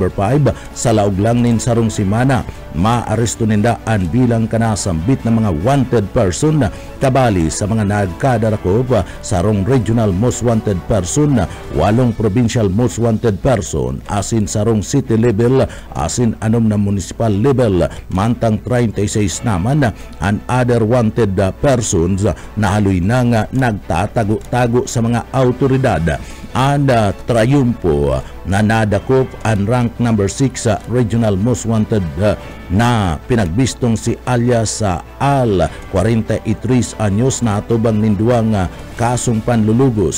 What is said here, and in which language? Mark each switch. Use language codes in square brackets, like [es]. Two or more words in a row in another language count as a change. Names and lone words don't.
[bik] 5 sa laog lang nin sarong simana maaresto ninda ang bilang kanasambit na mga wanted person kabali sa mga nagkadarakop sa sarong [en] Regional Most Wanted Person, [bik] 8 Provincial Most Wanted Person asin sarong city level asin 6 na municipal level mantang 36 naman ang [en] other wanted persons [bik] na haloy na nga nagtatago-tago sa mga autoridad. And triumpo na nadakop ang rank number 6 Regional Most Wanted na pinagbistong si alias Al 43 anyos na atubang ninduang kasong panlulugos.